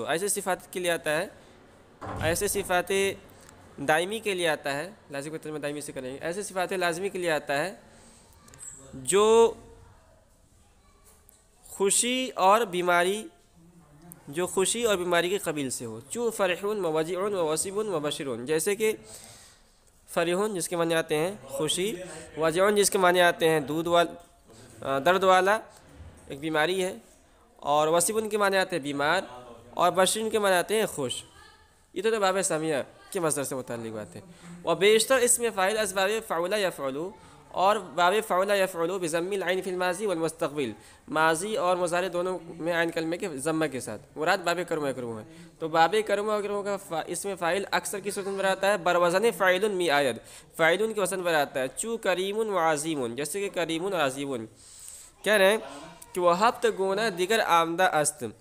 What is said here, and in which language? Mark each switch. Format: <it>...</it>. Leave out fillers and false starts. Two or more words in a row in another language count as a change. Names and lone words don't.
<ur>ایسے صفات کے لیے آتا ہے، ایسے صفات دائمی کے لیے آتا ہے، لازم کا ترجمہ دائمی سے کریں گے. ایسے صفات لازمی کے لیے آتا ہے جو خوشی اور بیماری کے قبیل سے ہو.</ur> <fa>چو فرحون و وجعون و وصیبون و بشرون،</fa> <ur>جیسے کہ فرحون جس کے معنی آتے ہیں خوشی، وجعون جس کے معنی آتے ہیں درد والا ایک بیماری ہے، اور وصیبون کے معنی آتے ہیں بیمار، اور بشرون کے معنی آتے ہیں خوش. یہ تو باب سمیہ کے مصدر سے متعلق بات ہے.</ur> <fa>اور بیشتر اسم فاعل از باب فعل یفعل، اور باب فعل یفعل</fa> <ar>بضم العین فی الماضی والمستقبل،</ar> <ur>ماضی اور مضارع دونوں میں عین کلمے کے ضمہ کے ساتھ. مراد باب کرم و کرم ہے. تو باب کرم و کرم کا اسم فاعل اکثر کی صورت میں آتا ہے بروزن فاعل میعاد، فاعل کے وزن پر آتا ہے.</ur> <fa>چو کریم و عظیم،</fa> <ur>جیسے کہ کریم و عظیم. کہہ رہے ہیں کہ وہ</ur> <fa>ہفت گونا دیگر آمدہ است.</fa>